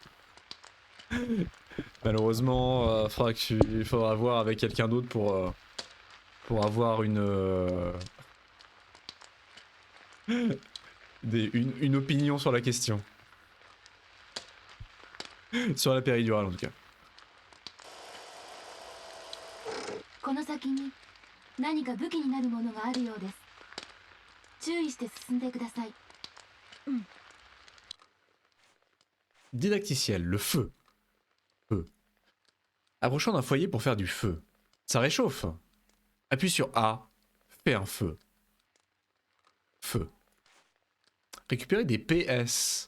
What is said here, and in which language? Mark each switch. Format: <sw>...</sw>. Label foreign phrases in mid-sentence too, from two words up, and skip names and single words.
<fr>Malheureusement, il faudra voir avec quelqu'un d'autre pour avoir une opinion sur la question. Sur la péridurale, en tout cas.</fr> <ja>この先に何か武器になるものがあるようです。注意して進んでください。</ja> <fr>Didacticiel, le feu. Feu. Approchons d'un foyer pour faire du feu. Ça réchauffe. Appuie sur A. Fais un feu. Feu. Récupérer des PS.</fr>